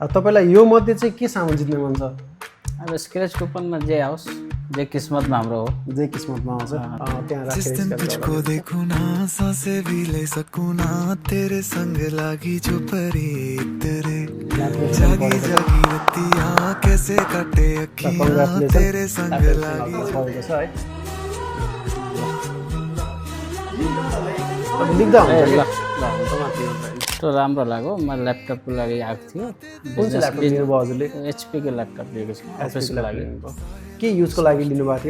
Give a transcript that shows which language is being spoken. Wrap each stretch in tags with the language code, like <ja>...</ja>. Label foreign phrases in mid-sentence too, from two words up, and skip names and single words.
<ne>तपाईलाई यो मध्ये चाहिँ के सामान जित्ने मन छ? अब</ne> <en>scratch couponमा</en> <ne>जे आओस्, जे किस्मतमा हाम्रो हो, जे किस्मतमा आउँछ त्यहाँ</ne> <hi>जिस दिन</hi> <ne>राखेर</ne> <hi>तुझको देखूं ना सांसें भी ले सकूं ना तेरे संग लागी जो परी तेरे जागी जागी रतियां कैसे काटे अखियां तेरे संग लागी</hi> <ne>भएको छ है। लेख्दा हुन्छ ल ल हुन्छ माथि हुन्छ। त्यो राम्रो लाग्यो। मैले ल्यापटपको लागि आएको थियो, कुन चाहिँ ल्यापटप लिनुभयो हजुरले? एचपीको ल्यापटप लिएको छु अफिसको लागि। के युजको लागि लिनुभएको थियो?</ne>